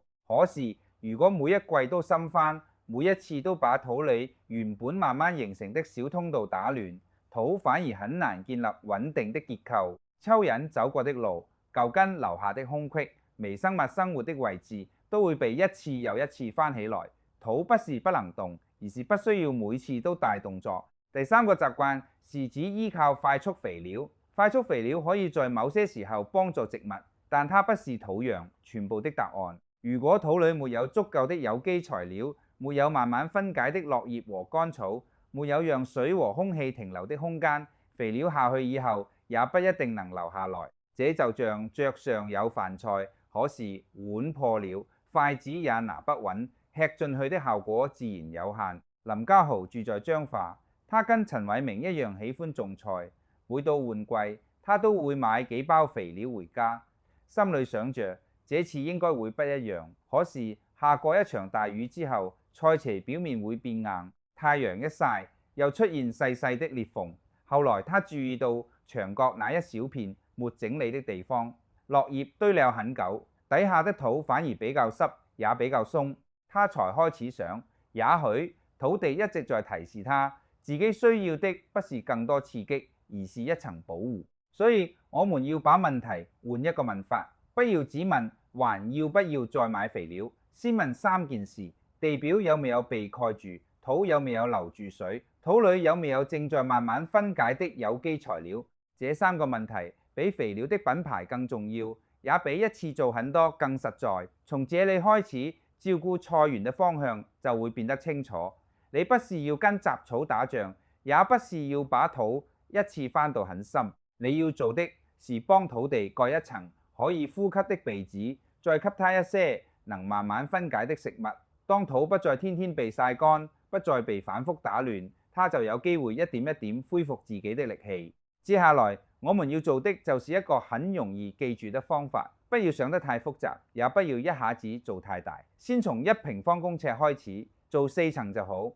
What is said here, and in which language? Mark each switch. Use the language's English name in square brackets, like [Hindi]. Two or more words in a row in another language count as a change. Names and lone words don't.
[Chinese] 可是如果每一季都深翻，每一次都把土裏原本慢慢形成的小通道打亂，土反而很難建立穩定的結構。蚯蚓走過的路、舊根留下的空隙、微生物生活的位置，都會被一次又一次翻起來。土不是不能動，而是不需要每次都大動作。第三個習慣是指依靠快速肥料。快速肥料可以在某些時候幫助植物，但它不是土壤全部的答案。如果土裏沒有足夠的有機材料，沒有慢慢分解的落葉和乾草，沒有讓水和空氣停留的空間，肥料下去以後也不一定能留下來。這就像桌上有飯菜，可是碗破了，筷子也拿不穩，吃進去的效果自然有限。林家豪住在彰化，他跟陳偉明一樣喜歡種菜，每到換季，他都會買幾包肥料回家，心裏想着這次應該會不一樣。可是下過一場大雨之後，菜畦表面會變硬，太陽一曬，又出現細細的裂縫。後來他注意到牆角那一小片沒整理的地方，落葉堆了很久，底下的土反而比較濕，也比較鬆。他才開始想，也許土地一直在提示他，自己需要的不是更多刺激，而是一層保護。所以我們要把問題換一個問法，不要只問還要不要再買肥料，先問3件事：地表有沒有被蓋住？土有沒有留住水？土裏有沒有正在慢慢分解的有機材料？這3個問題比肥料的品牌更重要，也比一次做很多更實在。從這裏開始，照顧菜園的方向就會變得清楚。你不是要跟雜草打仗，也不是要把土一次翻到很深。你要做的是幫土地蓋一層可以呼吸的鼻子，再給它一些能慢慢分解的食物。當土不再天天被曬乾，不再被反覆打亂，它就有機會一點一點恢復自己的力氣。接下來我們要做的就是一個很容易記住的方法， 不要想得太複雜，也不要一下子做太大。先從1平方公尺開始，做4層就好。